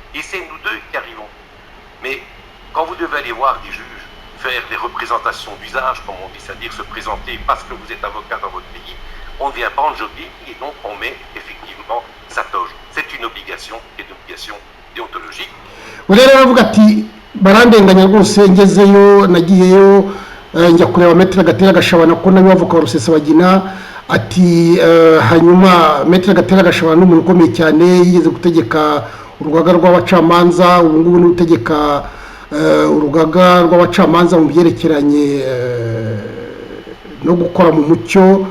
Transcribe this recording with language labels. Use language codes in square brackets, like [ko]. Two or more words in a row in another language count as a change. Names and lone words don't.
[fr] Et c'est nous deux qui arrivons. Mais quand vous devez aller voir des juges, faire des représentations d'usage, comme on dit, c'est-à-dire se présenter parce que vous êtes avocat dans votre pays, on ne vient pas en jogging et donc on met effectivement sa toge. C'est une obligation qui est une obligation déontologique. [rw] Rero aravuga ati barandenganya rwose ngezeyo nagiyeyo njya kureba Maître Gatera Gashabana ko nawe avoka wa Rusesabagina ati hanyuma Maître Gatera Gashabana n'umuntu ukomeye cyane yigeze gutegeka urugaga rw'abacamanza ubu ngubu ni utegeka urugaga rw'abacamanza mu byerekeranye no gukora mu mucyo.